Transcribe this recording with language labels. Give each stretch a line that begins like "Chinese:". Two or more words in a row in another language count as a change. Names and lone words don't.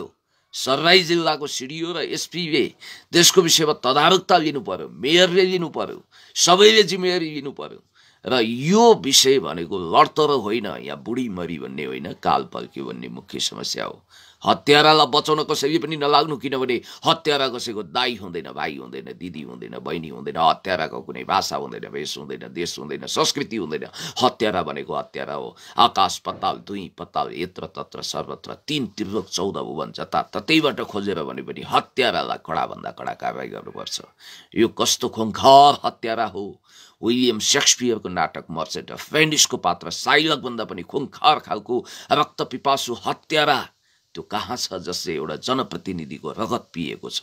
Nepali: सर्लाही जिल्लाको सिडिओ र एसपीले त्यसको विषयमा तदारुकता लिनु पर्यो, मेयरले लिनु पर्यो, सबैले जिम्मेवारी लिनु पर्यो र यो विषय भनेको लडतर होइन, यहाँ बुढी मरी भन्ने होइन, काल पल्क्यो भन्ने मुख्य समस्या हो। हत्यारालाई बचाउन कसैले पनि नलाग्नु, किनभने हत्यारा कसैको दाई हुँदैन, भाइ हुँदैन, दिदी हुँदैन, बहिनी हुँदैन। हत्याराको कुनै भाषा हुँदैन, भेष हुँदैन, देश हुँदैन, संस्कृति हुँदैन। हत्यारा भनेको हत्यारा हो। आकाश पताल, दुई पताल, यत्र तत्र सर्वत्र, 3 त्रिलोक 14 भुवन जताततैबाट खोजेर भने पनि हत्यारालाई कडाभन्दा कडा कारवाही गर्नुपर्छ। यो कस्तो खुङ्खार हत्यारा हो! विलियम शेक्सपियरको नाटक मर्चेन्ट अफ भेनिसको पात्र साइलक भन्दा पनि खुङ्खार खालको रक्तपिपासु हत्यारा त्यो कहाँ छ जसले एउटा जनप्रतिनिधिको रगत पिएको छ?